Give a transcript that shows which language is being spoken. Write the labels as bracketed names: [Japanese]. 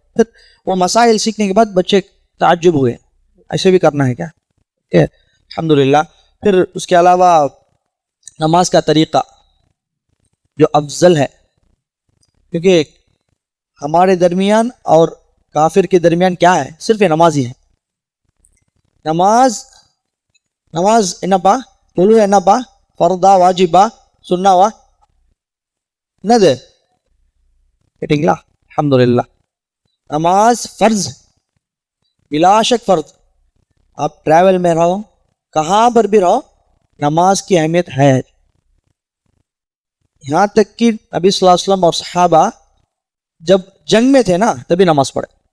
[Hindi] फिर वो मसाइल सीखने के बाद बच्चे ताज्जुब हुए, ऐसे भी करना है क्या, अल्हम्दुलिल्लाह। फिर उसके अलावा नमाज का तरीक़ा जो अफजल है, क्योंकि हमारे दरमियान और काफिर के दरमियान क्या है, सिर्फ ये नमाज ही है। [Tamil] नमाज என்னப்பா, தொழு என்னப்பா, ஃபர்தா வாஜிபா சுன்னாவா என்னது கேட்டிங்களா? [Hindi] अल्हम्दुलिल्लाह नमाज फ़र्ज, बिला शक फ़र्ज। आप ट्रैवल में रहो, कहाँ पर भी रहो, नमाज की अहमियत है। यहाँ तक कि नबी सल्लल्लाहु अलैहि वसल्लम और सहाबा जब जंग में थे ना तभी नमाज पढ़े।